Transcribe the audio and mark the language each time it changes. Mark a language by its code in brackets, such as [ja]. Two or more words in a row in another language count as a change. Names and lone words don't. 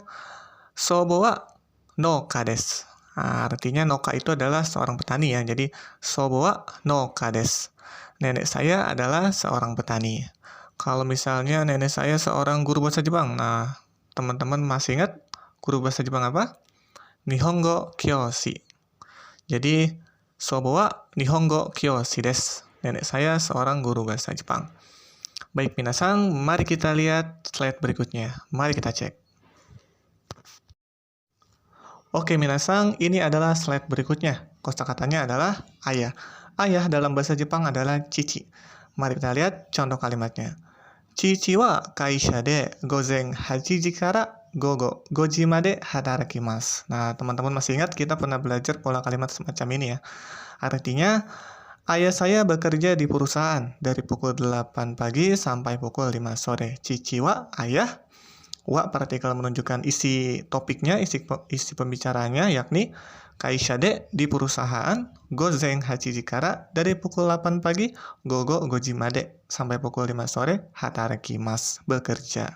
[ja] 祖母は農家です. [id] Nah, artinya noka itu adalah seorang petani ya. [ja] Jadi, 祖母は農家です. [id] Nenek saya adalah seorang petani. Kalau misalnya nenek saya seorang guru bahasa Jepang. Nah, teman-teman masih ingat guru bahasa Jepang apa? [ja] 日本語教師. Jadi, 祖母は日本語教師です. [id] Nenek saya seorang guru bahasa Jepang. Baik minasan, mari kita lihat slide berikutnya. Mari kita cek. Oke minasan, ini adalah slide berikutnya. Kosakatanya adalah ayah. Ayah dalam bahasa Jepang adalah cici. Mari kita lihat contoh kalimatnya. [ja] 父は会社で午前8から午後5まで働きます. [id] Nah, teman-teman masih ingat kita pernah belajar pola kalimat semacam ini ya. Artinya, ayah saya bekerja di perusahaan dari pukul 8 pagi sampai pukul 5 sore. [ja] 父は, ayah. [id] Wa partikel menunjukkan isi topiknya, isi pembicaranya, yakni [ja] 会社で [id] di perusahaan, [ja] 午前8から [id] dari pukul 8 pagi, [ja] 午後5まで [id] sampai pukul 5 sore, hatarakimasu, bekerja.